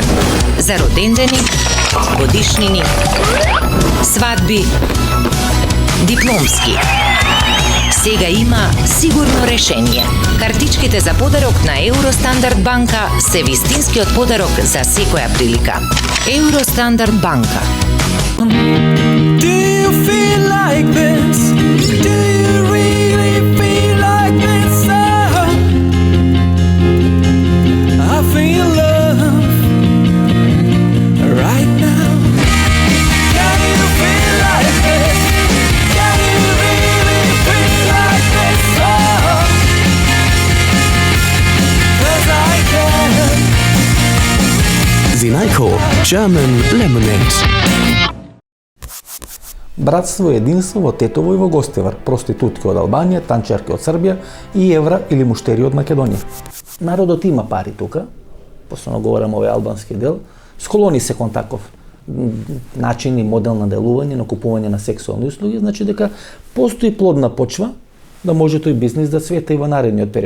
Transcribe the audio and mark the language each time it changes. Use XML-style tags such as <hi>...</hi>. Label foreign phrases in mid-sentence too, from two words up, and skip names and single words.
<mk>За родендени, годишнини, свадби, дипломски. Сега има сигурно решение. Картичките за подарок на Евростандард банка се вистинскиот подарок за секоја прилика. Евростандард банка.</mk> <en>Do you feel like this? Do you really feel like this? I feel love right now. Can you feel like this? Can you really feel like this? 'Cause I can. Zinajko German Lemonade.</en> <mk>Братство и единство во Тетово и во Гостивар, проститутки од Албанија, танчерки од Србија и евра или муштери од Македонија. Народот има пари тука, посебно говорам овој албански дел, склони се кон таков начин и модел на делување, на купување на сексуални услуги, значи дека постои плодна почва да може тој бизнис да цвета и во наредниот период.</mk>